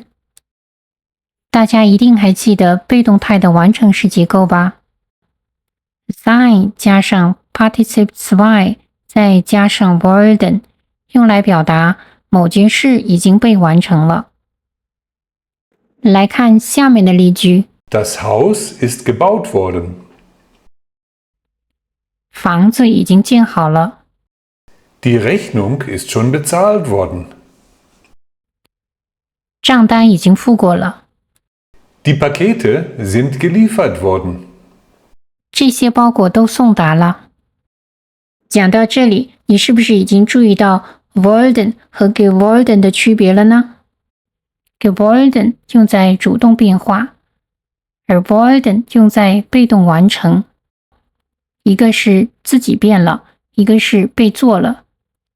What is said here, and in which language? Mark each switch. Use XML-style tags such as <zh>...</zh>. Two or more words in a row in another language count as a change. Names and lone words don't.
<zh>大家一定还记得被动态的完成时结构吧？ sein 加上 participle 2， 再加上 worden， 用来表达某件事已经被完成了。来看下面的例句。</zh> <de>Das Haus ist gebaut worden.</de> <zh>房子已经建好了。</zh> <de>Die Rechnung ist schon bezahlt worden.</de> <zh>账单已经付过了。</zh> <de>Die Pakete sind geliefert worden.</de> <zh>这些包裹都送达了。讲到这里，你是不是已经注意到 worden 和 geworden 的区别了呢？ geworden 用在主动变化，而 worden 用在被动完成。一个是自己变了，一个是被做了。</zh>